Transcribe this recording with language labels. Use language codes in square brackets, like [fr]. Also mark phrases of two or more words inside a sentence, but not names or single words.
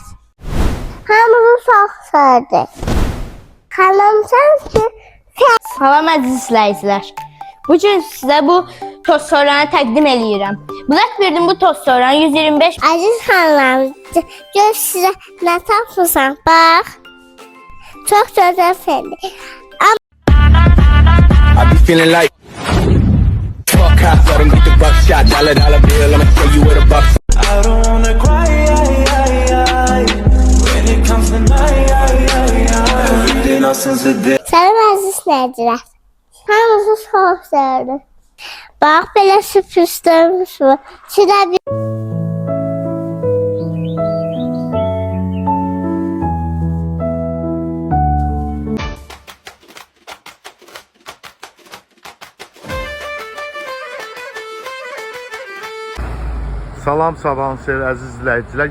[az] Hamınızı çox sevdik. Xanımsan ki, Salam əziz izləyicilər. Bugün sizə bu tost soranı təqdim eləyirəm. Blackbeard'in bu tost soranı 125 əziz xanımlarım, gör sizə nə tapmışam. Bax. Çox gözəl fəndir. [en] I be feeling like fuck cops, let 'em get the buck shot. Dollar bill, I'ma show you where the bucks. I don't wanna cry when it comes to night. Everything else is a day. [az] Salam əziz izləyicilər. Hamınızı çox sevdim. Bax, belə sürprizlərimiz var. Sizə bir Salam, sabahınız xeyir əziz izləyicilər.